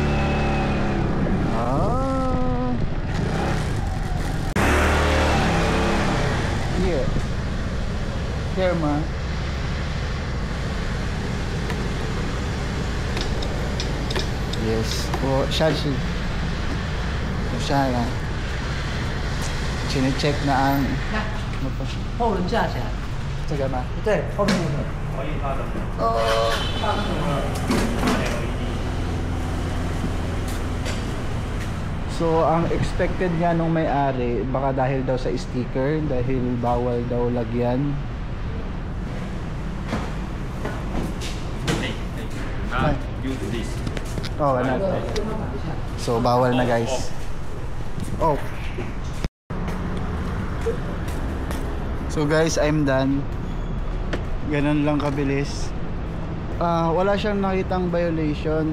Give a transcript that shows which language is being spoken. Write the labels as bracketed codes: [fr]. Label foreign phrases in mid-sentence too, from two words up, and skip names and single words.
[en] Here ma. Yes. [tl] Siya na. Chine-check na ang [zh] 后轮架起来。这个吗？对，后面那个。 [tl] So ang expected niya nung may-ari, baka dahil daw sa sticker, dahil bawal daw lagyan. [en] Use this. [tl] Oh, ano? So bawal na guys. [en] Oh. So guys, I'm done. [tl] Ganun lang kabilis. Wala siyang nakitang violation.